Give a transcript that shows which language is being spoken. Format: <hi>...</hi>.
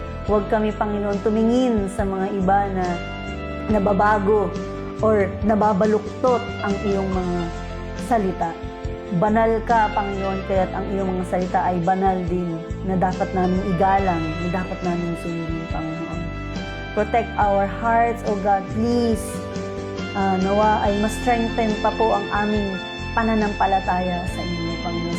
<tl>Huwag kami, Panginoon, tumingin sa mga iba na nababago or nababaluktot ang iyong mga salita. Banal ka, Panginoon, kaya't ang iyong mga salita ay banal din, na dapat namin igalang, na dapat namin sundin, Panginoon.</tl> <en>Protect our hearts, O God, please.</en> <tl>Nawa ay ma-strengthen pa po ang aming pananampalataya sa inyo, Panginoon.</tl>